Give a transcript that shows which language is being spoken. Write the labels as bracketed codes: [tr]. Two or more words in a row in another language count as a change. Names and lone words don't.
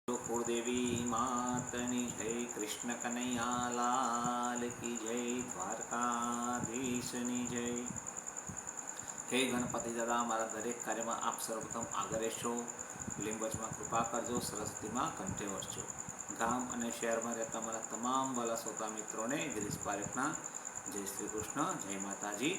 [gu] કુળદેવી માતની જય, [hi] कृष्ण कन्हैया लाल की जय, [gu] દ્વારકાધીશની જય। હે ગણપતિ દાદા, મારા દરેક કાર્યમાં આપ સર્વપ્રથમ આગળ રહેશો, લિંગવચમાં કૃપા કરજો, સરસ્વતીમાં કંઠે વસજો। ગામ અને શહેરમાં રહેતા મારા તમામ વાલા શ્રોતા મિત્રોને ગિરીશ પારેખના જય શ્રી કૃષ્ણ, જય માતાજી।